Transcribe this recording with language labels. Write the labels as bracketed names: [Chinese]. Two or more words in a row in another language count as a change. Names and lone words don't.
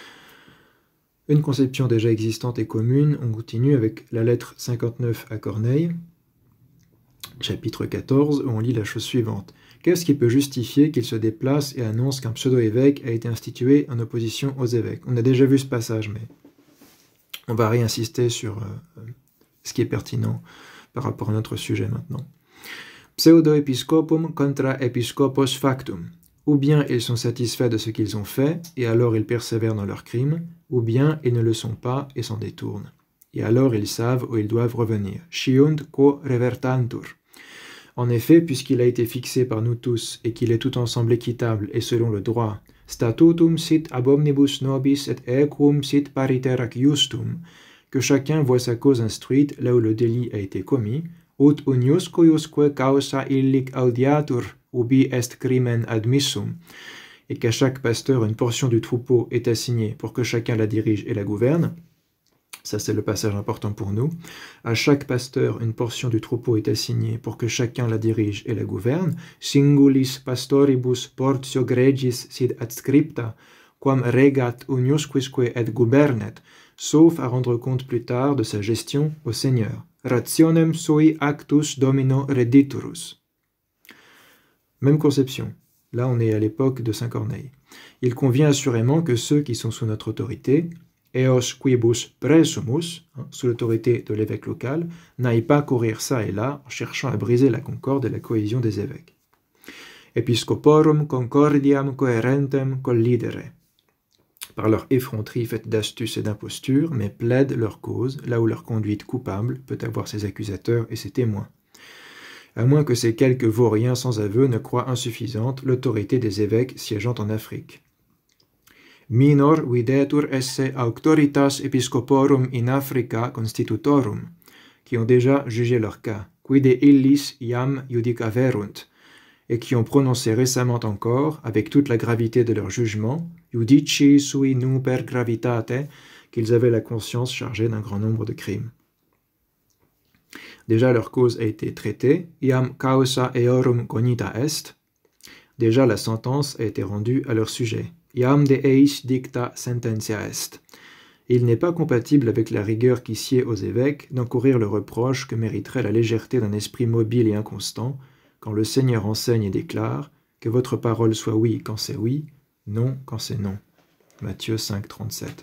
[French] Une conception déjà existante et commune, on continue avec la lettre 59 à Corneille, chapitre 14, où on lit la chose suivante. Qu'est-ce qui peut justifier qu'il se déplace et annonce qu'un pseudo-évêque a été institué en opposition aux évêques? On a déjà vu ce passage, mais on va réinsister sur ce qui est pertinent par rapport à notre sujet maintenant. [Latin] Pseudo-episcopum contra episcopos factum. [French] Ou bien ils sont satisfaits de ce qu'ils ont fait, et alors ils persévèrent dans leurs crimes, ou bien ils ne le sont pas et s'en détournent. Et alors ils savent où ils doivent revenir. [Latin] Sciunt quo revertantur. [French] En effet, puisqu'il a été fixé par nous tous, et qu'il est tout ensemble équitable et selon le droit, [Latin] statutum sit ab omnibus nobis et equum sit pariterac justum, [French] que chacun voit sa cause instruite là où le délit a été commis, [Latin] ut uniusque causa illic audiatur, ubi est crimen admissum, [French] et qu'à chaque pasteur une portion du troupeau est assignée pour que chacun la dirige et la gouverne. Ça, c'est le passage important pour nous. À chaque pasteur, une portion du troupeau est assignée pour que chacun la dirige et la gouverne. [Latin] Singulis pastoribus portio gregis sid adscripta, quam regat uniusquisque et gubernet, [French] sauf à rendre compte plus tard de sa gestion au Seigneur. [Latin] Rationem sui actus domino rediturus. [French] Même conception. Là, on est à l'époque de Saint Corneille. Il convient assurément que ceux qui sont sous notre autorité, [Latin] eos quibus presumus, [French] sous l'autorité de l'évêque local, n'aillent pas courir ça et là en cherchant à briser la concorde et la cohésion des évêques. [Latin] Episcoporum concordiam coherentem collidere. [French] Par leur effronterie faite d'astuce et d'imposture, mais plaident leur cause là où leur conduite coupable peut avoir ses accusateurs et ses témoins. À moins que ces quelques vauriens sans aveu ne croient insuffisante l'autorité des évêques siégeant en Afrique. [Latin] Minor videtur esse auctoritas episcoporum in Africa constitutorum, [French] qui ont déjà jugé leur cas, [Latin] quide illis iam judicaverunt, [French] et qui ont prononcé récemment encore, avec toute la gravité de leur jugement, [Latin] judici sui nuper gravitate, [French] qu'ils avaient la conscience chargée d'un grand nombre de crimes. Déjà leur cause a été traitée, [Latin] iam causa eorum cognita est, [French] déjà la sentence a été rendue à leur sujet, [Latin] iam de eis dicta sententia est. [French] Il n'est pas compatible avec la rigueur qui sied aux évêques d'encourir le reproche que mériterait la légèreté d'un esprit mobile et inconstant, quand le Seigneur enseigne et déclare que votre parole soit oui quand c'est oui, non quand c'est non. Matthieu 5, 37.